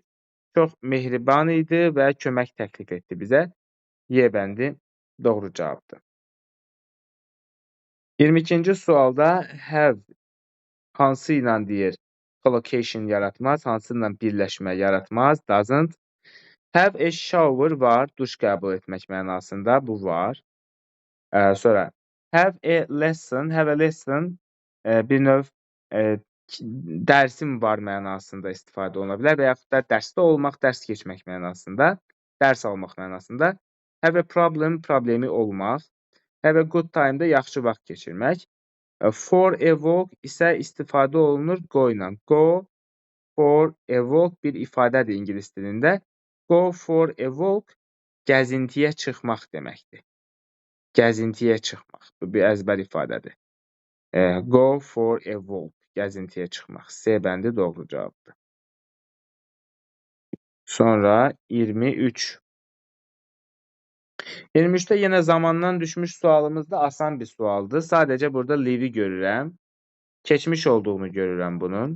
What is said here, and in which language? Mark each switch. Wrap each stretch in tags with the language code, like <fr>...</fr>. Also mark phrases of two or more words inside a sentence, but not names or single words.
<az>Çox mehriban idi və kömək təklif etdi bizə. Y bəndi doğru cavabdır. 22-ci sualda have hansı ilə deyir? Collocation yaratmaz, hansı ilə birləşmə yaratmaz?</az> <en>Doesn't. Have a shower</en> <az>var, duş qəbul etmək mənasında. Bu var. Sonra</az> <en>have a lesson</en> <az>bir növ dərsim var mənasında istifadə oluna bilər və yaxud da dərsdə olmaq, dərs keçmək mənasında, dərs almaq mənasında.</az> <en>Have a problem,</en> <az>problemi olmaq.</az> <en>Have a good time</en> <az>da yaxşı vaxt keçirmək.</az> <en>For a walk</en> <az>isə istifadə olunur go ilə.</az> <en>Go for a walk</en> <az>bir ifadədir ingilis dilində.</az> <en>Go for a walk</en> <az>gəzintiyə çıxmaq deməkdir. Gəzintiyə çıxmaq. Bu bir əzbər ifadədir.</az> <en>Go for a walk.</en> <az>Gəzintiyə çıxmaq. C bəndi doğru cavabdır. Sonra 23. 23'də yenə zamandan düşmüş sualımız da asan bir sualdır. Sadəcə burada live'i görürəm. Keçmiş olduğunu görürəm bunun.</az>